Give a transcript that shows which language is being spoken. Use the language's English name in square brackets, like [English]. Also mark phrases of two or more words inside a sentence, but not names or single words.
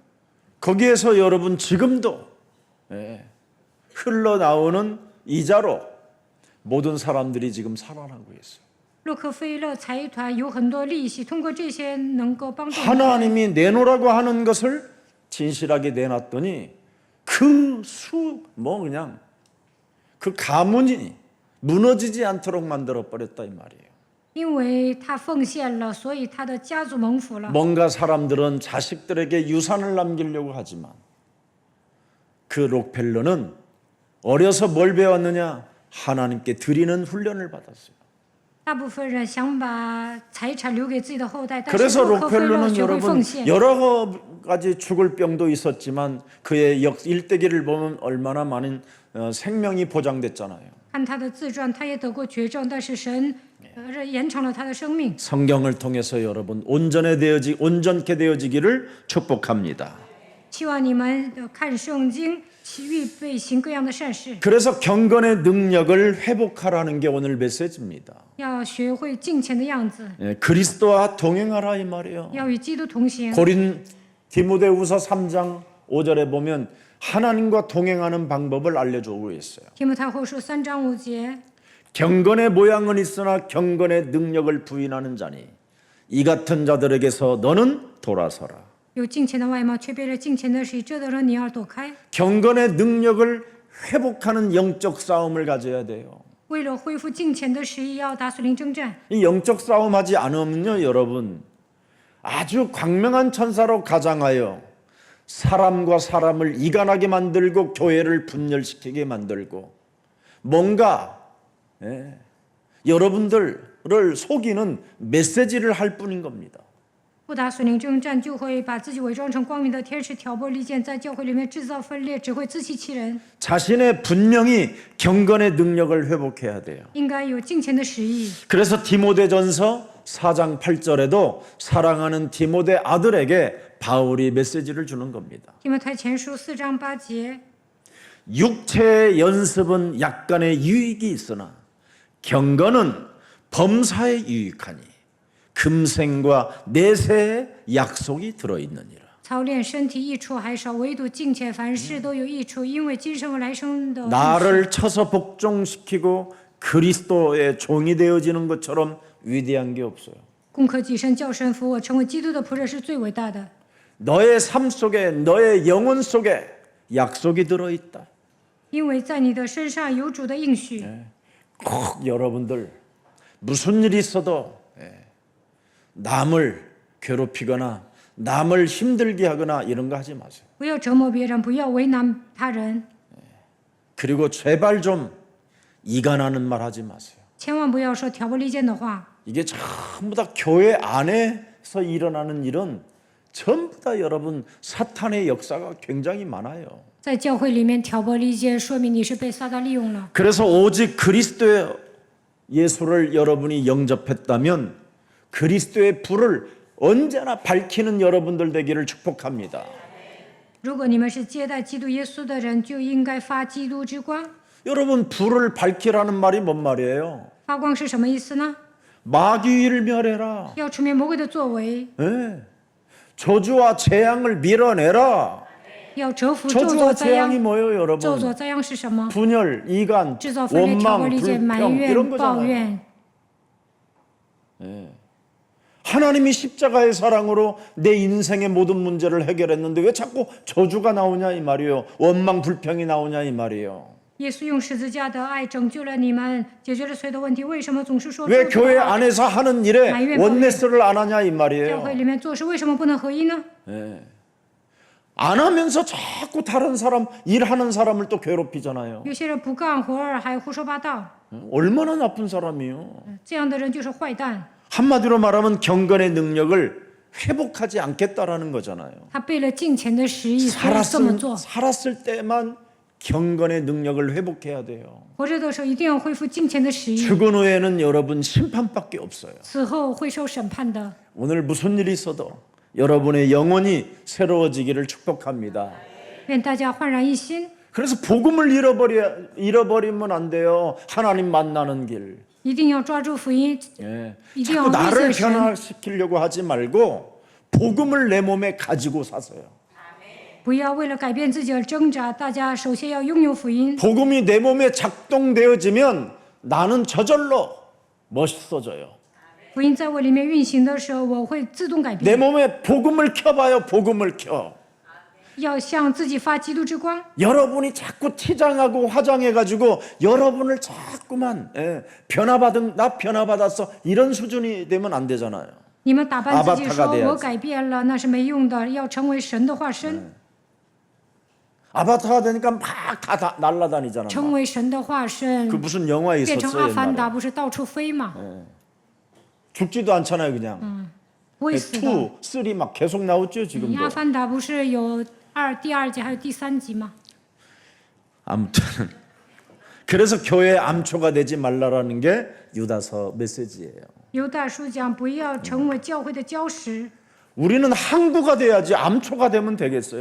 [Korean] 거기에서 여러분 지금도 흘러나오는 이자로 모든 사람들이 지금 살아나고 있어요. [Chinese] 洛克菲勒财团有很多利息，通过这些能够帮助人。 [Korean] 하나님이 내놓으라고 하는 것을 진실하게 내놨더니 그냥 그 가문이 무너지지 않도록 만들어 버렸다 이 말이에요. [Chinese] 因为他奉献了，所以他的家族蒙福了。 [Korean] 뭔가 사람들은 자식들에게 유산을 남기려고 하지만 그 록펠러는 어려서 뭘 배웠느냐? 하나님께 드리는 훈련을 받았어요. [Chinese] 大部分人想把财产留给自己的后代，但是 [Korean] 그래서 [Chinese] 洛克菲勒 [Korean] 록펠러는 [Chinese] 学会 [Korean] 여러분 [Chinese] 奉献。 [Korean] 여러 가지 죽을 병도 있었지만 그의 일대기를 보면 얼마나 많은 생명이 보장됐잖아요. [Chinese] 看他的自传，他也得过绝症，但是神延长了他的生命。 [Korean] 성경을 통해서 여러분 온전케 되어지기를 축복합니다. [Chinese] 希望你们看圣经，预备行各样的善事， [Korean] 그래서 경건의 능력을 회복하라는 게 오늘 메시지입니다. [Chinese] 要学会敬虔的样子， [Korean] 그리스도와 동행하라 이 말이에요. [Chinese] 要与基督同行。 [Korean] 디모데후서 3장 5절에 보면 하나님과 동행하는 방법을 알려주고 있어요. [Chinese] 提摩太后书3章5节， [Korean] 경건의 모양은 있으나 경건의 능력을 부인하는 자니 이 같은 자들에게서 너는 돌아서라. [Chinese] 有敬虔的外貌，却背着敬虔的实，这等人你要躲开。 [Korean] 경건의 능력을 회복하는 영적 싸움을 가져야 돼요. [Chinese] 为了恢复敬虔的实意，要打属灵征战。 [Korean] 이 영적 싸움하지 않으면요, 여러분 아주 광명한 천사로 가장하여 사람과 사람을 이간하게 만들고 교회를 분열시키게 만들고 뭔가 여러분들을 속이는 메시지를 할 뿐인 겁니다. [Chinese] 不打属灵征战，就会把自己伪装成光明的天使，挑拨离间，在教会里面制造分裂，只会自欺欺人。 [Korean] 자신의 분명히 경건의 능력을 회복해야 돼요. [Chinese] 应该有敬虔的实意。 [Korean] 그래서 디모데전서 4장 8절에도 사랑하는 디모데 아들에게 바울이 메시지를 주는 겁니다. [Chinese] 提摩太前书4章8节， [Korean] 육체의 연습은 약간의 유익이 있으나 경건은 범사에 유익하니 금생과 내세의 약속이 들어있느니라. [Chinese] 操练身体益处还少，唯独敬虔凡事都有益处，因为今生和来生的。 [Korean] 나를 쳐서 복종시키고 그리스도의 종이 되어지는 것처럼 위대한 게 없어요. [Chinese] 攻克己身，叫神服我，成为基督的仆人是最伟大的。 [Korean] 너의 삶 속에 너의 영혼 속에 약속이 들어있다. [Chinese] 因为在你的身上有主的应许。 [Korean] 꼭 여러분들 무슨 일이 있어도 남을 괴롭히거나 남을 힘들게 하거나 이런 거 하지 마세요. [Chinese] 不要折磨别人，不要为难他人， [Korean] 그리고 제발 좀 이간하는 말 하지 마세요. [Chinese] 千万不要说挑拨离间的话。 [Korean] 이게 전부 다 교회 안에서 일어나는 일은 전부 다 여러분 사탄의 역사가 굉장히 많아요. [Chinese] 在教会里面挑拨离间，说明你是被撒旦利用了。 [Korean] 그래서 오직 그리스도의 예수를 여러분이 영접했다면 그리스도의 불을 언제나 밝히는 여러분들 되기를 축복합니다. [Chinese] 如果你们是接待基督耶稣的人，就应该发基督之光。 [Korean] 여러분 불을 밝히라는 말이 뭔 말이에요? [Chinese] 发光是什么意思呢？ [Korean] 마귀를 멸해라. [Chinese] 要除灭魔鬼的作为， [Korean] 예. 저주와 재앙을 밀어내라. [Chinese] 要折服咒 [Korean] 저주와 [Chinese] 诅灾 [Korean] 재앙이 [Chinese] 殃。 [Korean] 뭐예요, [Chinese] 咒 [Korean] 여러분? [Chinese] 诅灾殃是什么？ [Korean] 분열, 이간, [Chinese] 制造分裂、挑拨 [Korean] 원망, [Chinese] 离间、埋 [Korean] 불평 [Chinese] 怨、 [Korean] 이런 [Chinese] 抱 [Korean] 거잖아요. [Chinese] 怨。 [Korean] 하나님이 십자가의 사랑으로 내 인생의 모든 문제를 해결했는데 왜 자꾸 저주가 나오냐 이 말이에요. 원망, 불평이 나오냐 이 말이에요. [Chinese] 耶稣用十字架的爱拯救了你们，解决了所有的问题。为什么总是说 [Korean] 왜 [Chinese] 咒诅 [Korean] 교회 [Chinese] 的话 [Korean] 안에서 하는 일에 [Chinese] 埋怨, [Korean] 원네스를 안 하냐 이 [Chinese] 教 [Korean] 말이에요. [Chinese] 会里面做事为什么不能合一呢？ [Korean] 안 하면서 자꾸 다른 사람, 일하는 사람을 또 괴롭히잖아요. [Chinese] 有些人不干活儿还胡说八道， [Korean] 얼마나 나쁜 사람이요. [Chinese] 这样的人就是坏蛋。 [Korean] 한마디로 말하면 경건의 능력을 회복하지 않겠다라는 거잖아요. [Chinese] 他背了敬虔的实意，所以这么做。 [Korean] 살았을 때만 경건의 능력을 회복해야 돼요. [Chinese] 活着的时候一定要恢复敬虔的实意， [Korean] 죽은 후에는 여러분 심판밖에 없어요. [Chinese] 此后会受审判的。 [Korean] 오늘 무슨 일이 있어도 여러분의 영혼이 새로워지기를 축복합니다. [Chinese] 愿大家焕然一新， [Korean] 그래서 복음을 잃어버리면 안 돼요. 하나님 만나는 길. [Chinese] 一定要抓住福音， [Korean] 예. [Chinese] 一定 [Korean] 자꾸 [Chinese] 要遇 [Korean] 나를 [Chinese] 见神。 [Korean] 변화시키려고 하지 말고 복음을 내 몸에 가지고 사세요. [Chinese] 不要为了改变自己而挣扎，大家首先要拥有福音。 [Korean] 복음이 내 몸에 작동되어지면 나는 저절로 멋있어져요. [Chinese] 福音在我里面运行的时候，我会自动改 [Korean] 내 [Chinese] 变。 [Korean] 몸에 복음을 켜봐요. 복음을 켜. [Chinese] 要向自己发基督之光。 [Korean] 여러분이 자꾸 치장하고 화장해가지고 여러분을 자꾸만 나 변화받았어 이런 수준이 되면 안 되잖아요. [Chinese] 你们打扮自己 [Korean] 아바타가 [Chinese] 说 [Korean] 돼야지 [Chinese] 我改变了，那是没用的。要成为神的化身， [Korean] 아바타가 되니까 막 다 날아다니잖아. [Chinese] 成为神的化身 [Korean] 그 ， 무슨 영화에 [Chinese] 变成 [Korean] 있었어요 [Chinese] 阿凡达， [Korean] 옛날에. [Chinese] 不是到处飞吗？ [Korean] 죽지도 않잖아요 그냥. [Chinese] 不会死的。 [Korean] 2, 3 막 계속 나오죠 [Chinese] 阿 [Korean] 지금도. [Chinese] 凡达不是有第二集还有第三集吗？ [Korean] 아무튼 그래서 교회 암초가 되지 말라라는 게 유다서 메시지예요. [Chinese] 犹大书讲不要成为教会的礁石， [Korean] 우리는 항구가 돼야지 암초가 되면 되겠어요.